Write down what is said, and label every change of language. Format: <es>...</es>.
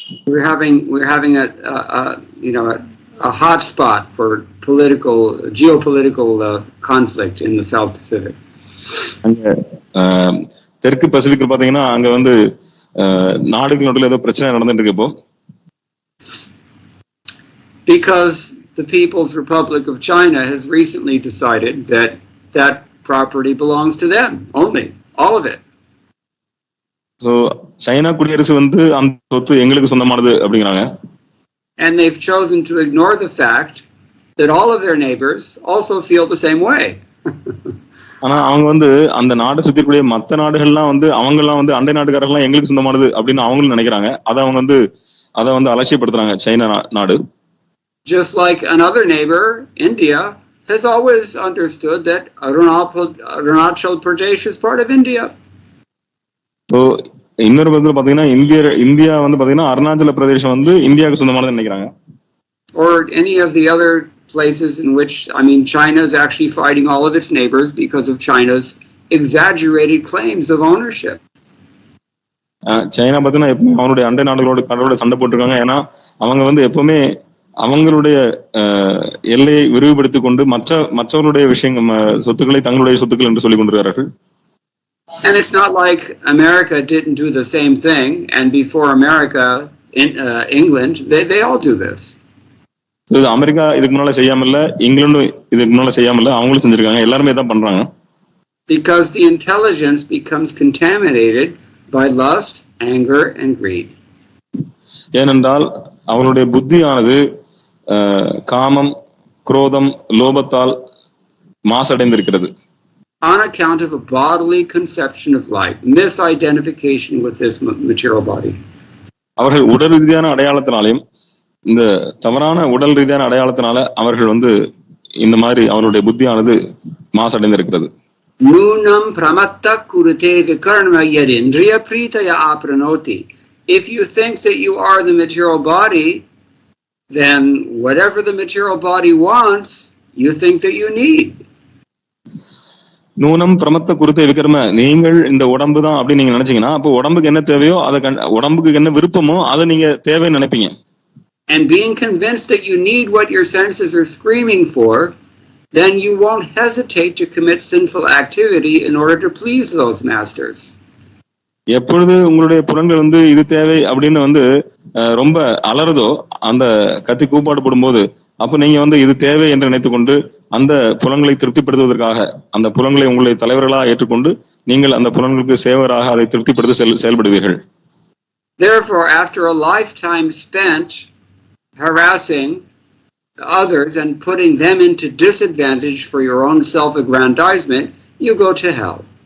<en>We're having a hot spot for geopolitical conflict in the South Pacific.</en> <ta>அங்க தெற்கு பசிபிக்ல பாத்தீங்கன்னா அங்க வந்து நாடுகள் நடுவுல ஏதோ பிரச்சனை நடந்துட்டு இருக்கு இப்போ.</ta> <en>Because the People's Republic of China has recently decided that property belongs to them only, all of it.</en> <ta>So China குடியரசு வந்து அந்த சொத்து எங்களுக்கு சொந்தமானது அப்படிங்கறாங்க.</ta> <en>And they've chosen to ignore the fact that all of their neighbors also feel the same way.</en> <ta>ஆனா அவங்க வந்து அந்த நாடு சுத்திக்கூடிய மற்ற நாடுகள்லாம் வந்து அவங்கெல்லாம் வந்து அண்டை நாடுகாரர்கள்லாம் எங்களுக்கு சொந்தமானது அப்படின்னு அவங்களும் நினைக்கிறாங்க. அதை வந்து அலட்சியப்படுத்துறாங்க சைனா நாடு.</ta> <en>Just like another neighbor, India, has always understood that Arunachal Pradesh is part of India.</en> <ta>So இன்னொரு பக்கத்துல பாத்தீங்கன்னா இந்தியா வந்து பாத்தீங்கன்னா அருணாச்சல பிரதேசம் வந்து இந்தியாவுக்கு சொந்தமானதுன்னு நினைக்கிறாங்க.</ta> <en>Or any of the other places in which, China is actually fighting all of its neighbors because of China's exaggerated claims of ownership.</en> <ta>China பாத்தீங்கன்னா எப்பவுமே அவங்களுடைய அண்டை நாடுகளோட சண்டை போட்டிருக்காங்க. ஏன்னா அவங்க வந்து எப்பவுமே அவங்களுடைய எல்லையை விரிவுபடுத்திக் கொண்டு மற்றவர்களுடைய விஷயங்கள் சொத்துக்களை தங்களுடைய சொத்துக்கள் என்று சொல்லிக் கொண்டிருக்கிறார்கள்.</ta> <en>And it's not like America didn't do the same thing, and before America, England, they all do this.</en> <ta>இது அமெரிக்கா இதுக்கு முன்னால செய்யாமல்ல, இங்கிலாந்து இதுக்கு முன்னால செய்யாமல்ல, அவங்களும் செஞ்சிருக்காங்க. எல்லாருமே தான் பண்றாங்க.</ta> <en>Because the intelligence becomes contaminated by lust, anger and greed.</en> <ta>ஏனென்றால் அவங்களுடைய புத்தியானது காமம், குரோதம், லோபத்தால் மாசடைந்திருக்கிறது.</ta> <en>On account of a bodily conception of life, misidentification with this material body.</en> <ta>அவர்கள் உடல் ரீதியான அடையாளத்தினாலையும் இந்த தவறான உடல் ரீதியான அடையாளத்தினால அவர்கள் வந்து இந்த மாதிரி அவருடைய புத்தியானது மாசடைந்திருக்கிறது.</ta> <sa>Nunam pramatta kurute vikarma yadindriya pritaya apranoti.</sa> <en>If you think that you are the material body, then whatever the material body wants, you think that you need.</en> <sa>நூனம் பிரமத்த குருத்தை விக்ரம,</sa> <ta>நீங்கள் இந்த உடம்பு தான் அப்படின்னு நீங்க நினைச்சீங்கன்னா அப்போ உடம்புக்கு என்ன தேவையோ அதை உடம்புக்கு என்ன விருப்பமோ அதை நீங்க தேவைன்னு நினைப்பீங்க.</ta> <en>And being convinced that you need what your senses are screaming for, then you won't hesitate to commit sinful activity in order to please those masters.</en> <ta>எப்பொழுது உங்களுடைய புலன்கள் வந்து இது தேவை அப்படின்னு வந்து ரொம்ப அலறுதோ, அந்த கத்தி கூப்பாடு போடும்போது அப்ப நீங்க வந்து இது தேவை என்று நினைத்துக் கொண்டு அந்த புலன்களை திருப்திப்படுத்துவதற்காக அந்த புலன்களை உங்களுடைய தலைவர்களாக ஏற்றுக்கொண்டு நீங்கள் அந்த புலன்களுக்கு சேவராக அதை திருப்திப்படுத்த செயல்படுவீர்கள்.</ta> <en>Therefore, after a lifetime spent harassing others and putting them into disadvantage for your own self-aggrandizement, you go to hell.</en>